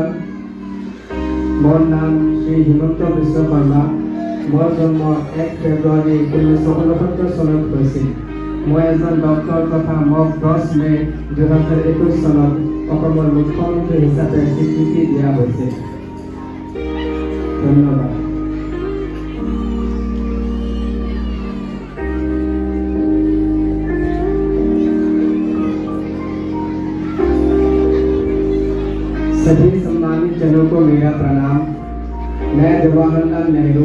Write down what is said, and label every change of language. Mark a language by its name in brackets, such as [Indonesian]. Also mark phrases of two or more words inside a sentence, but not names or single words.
[Assamese] মোৰ নাম শ্ৰী হিমন্ত বিশ্ব শৰ্মা। মোৰ জন্ম 1 ফেব্ৰুৱাৰী 1969 চনত হৈছিল। মই এজন ডক্টৰ তথা মোক 10 মে 2021 চনত অসমৰ মুখ্যমন্ত্ৰী হিচাপে স্বীকৃতি দিয়া হৈছিল। ধন্যবাদ। [Hindi] सभी सम्मानित जनों को मेरा प्रणाम। मैं जवाहरलाल नेहरू।